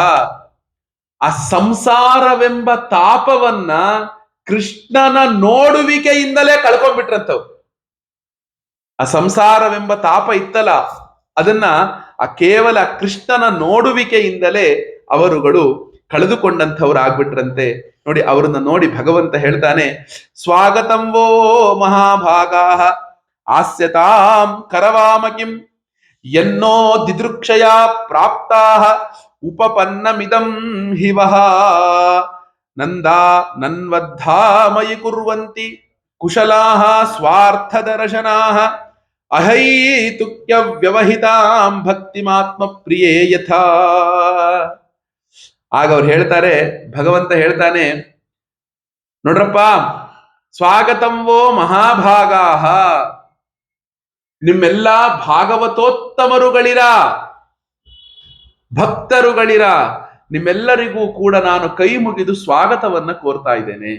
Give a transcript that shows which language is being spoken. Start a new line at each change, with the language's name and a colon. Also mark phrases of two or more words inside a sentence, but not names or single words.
Kannada: ಆ ಸಂಸಾರವೆಂಬ ತಾಪವನ್ನ ಕೃಷ್ಣನ ನೋಡುವಿಕೆಯಿಂದಲೇ ಕಳ್ಕೊಂಡ್ಬಿಟ್ರಂತವ್. ಆ ಸಂಸಾರವೆಂಬ ತಾಪ ಇತ್ತಲ್ಲ, ಅದನ್ನ ಆ ಕೇವಲ ಕೃಷ್ಣನ ನೋಡುವಿಕೆಯಿಂದಲೇ ಅವರುಗಳು ಕಳೆದುಕೊಂಡಂಥವ್ರು ಆಗ್ಬಿಟ್ರಂತೆ. ನೋಡಿ, ಅವರನ್ನ ನೋಡಿ ಭಗವಂತ ಹೇಳ್ತಾನೆ,
Sanskrit: ಸ್ವಾಗತಂ ವೋ ಮಹಾಭಾಗಾ ಆಸ್ಯತಾಂ ಕರವಾಮಕಿಂ ಎನ್ನೋ ದಿದೃಕ್ಷಯ ಪ್ರಾಪ್ತಾ ಉಪಪನ್ನಮಿದಂ ಹಿವಃ ನಂದಾ ನನ್ವದ್ಧಾಮಯಿ ಕುರ್ವಂತಿ ಕುಶಲಾಃ ಸ್ವಾರ್ಥದರ್ಶನಾಃ ಅಹೈತುಕ್ಯ ವ್ಯವಹಿತಾಂ ಭಕ್ತಿಮಾತ್ಮ ಪ್ರಿಯೇ ಯಥಾ.
Kannada: ಆಗ ಅವ್ರು ಹೇಳ್ತಾರೆ, ಭಗವಂತ ಹೇಳ್ತಾನೆ, ನೋಡ್ರಪ್ಪ,
Sanskrit: ಸ್ವಾಗತಂ ವೋ ಮಹಾಭಾಗಾಃ,
Kannada: ನಿಮ್ಮೆಲ್ಲ ಭಾಗವತೋತ್ತಮರುಗಳಿರ, ಭಕ್ತರುಗಳಿರ, ನಿಮ್ಮೆಲ್ಲರಿಗೂ ಕೂಡ ನಾನು ಕೈ ಮುಗಿದು ಸ್ವಾಗತವನ್ನ ಕೋರ್ತಾ ಇದ್ದೇನೆ.